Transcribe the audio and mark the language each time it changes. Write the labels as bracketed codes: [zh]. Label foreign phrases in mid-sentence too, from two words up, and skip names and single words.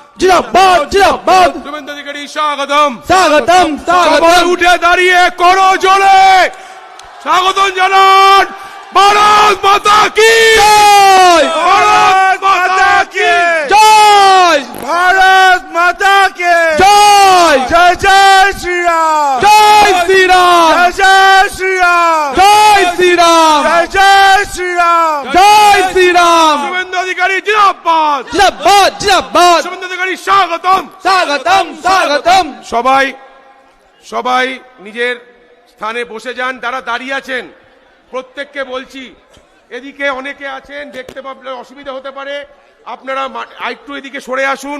[bn] জিন্দাবাদ জিন্দাবাদ শুভেন্দু অধিকারী স্বাগতম স্বাগতম সবাই স্বাগতম উঠে দাঁড়িয়ে করো জোরে স্বাগতম জানান [hi] भारत माता की [bn] জয় [hi] भारत माता की [bn] জয় [hi] भारत माता के [bn] জয় [hi] जय जय श्री राम [bn] জয় শ্রীরাম [hi] जय जय श्री राम [bn] জয় শ্রীরাম [hi] जय जय श्री राम [bn] জয় শ্রীরাম শুভেন্দু অধিকারী জিন্দাবাদ জিন্দাবাদ জিন্দাবাদ শুভেন্দু অধিকারী স্বাগতম স্বাগতম স্বাগতম সবাই সবাই নিজের স্থানে বসে যান। যারা দাঁড়িয়ে আছেন প্রত্যেককে বলছি, এদিকে অনেকে আছেন, দেখতে পাবলে অসুবিধা হতে পারে, আপনারা একটু এদিকে সরে আসুন।